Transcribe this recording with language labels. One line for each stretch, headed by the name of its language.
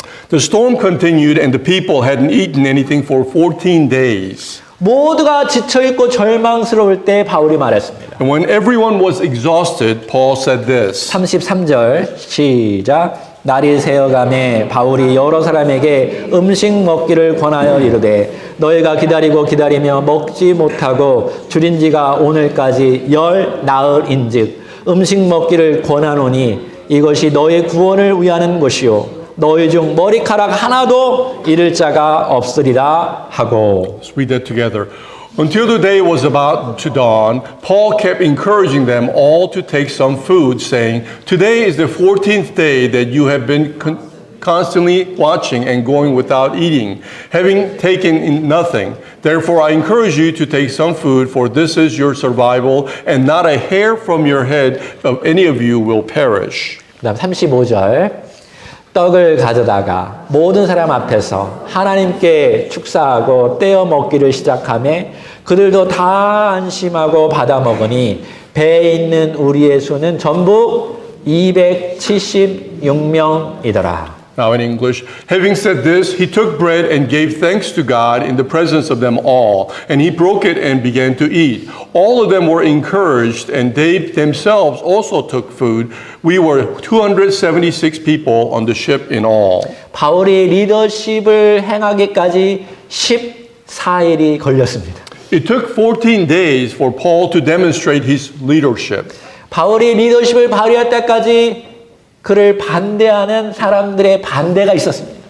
English: The storm continued and the people hadn't eaten anything for 14 days.
Korean: 모두가 지쳐있고 절망스러울 때 바울이 말했습니다.
English: And when everyone was exhausted, Paul said this.
Korean: 33절 시작. 날이 새어가매 바울이 여러 사람에게 음식 먹기를 권하여 이르되 너희가 기다리고 기다리며 먹지 못하고 줄인 지가 오늘까지 10 나흘인즉 음식 먹기를 권하노니 이것이 너의 구원을 위하는 것이요 너희 중 머리카락 하나도 잃을 자가 없으리라 하고.
English: Let's read that together. Until the day was about to dawn, Paul kept encouraging them all to take some food, saying, "Today is the 14th day that you have been constantly watching and going without eating, having taken in nothing. Therefore, I encourage you to take some food, for this is your survival, and not a hair from your head of any of you will perish."
Korean: 그다음 35절. 떡을 가져다가 모든 사람 앞에서 하나님께 축사하고 떼어 먹기를 시작하며 그들도 다 안심하고 받아 먹으니 배에 있는 우리의 수는 전부 276명이더라.
English: Now in English, having said this, he took bread and gave thanks to God in the presence of them all, and he broke it and began to eat. All of them were encouraged, and they themselves also took food. We were 276 people on the ship in all.
Korean: 바울이 리더십을 행하기까지 14일이 걸렸습니다.
English: It took 14 days for Paul to demonstrate his leadership.
Korean: 바울이 리더십을 발휘할 때까지 그를 반대하는 사람들의 반대가 있었습니다.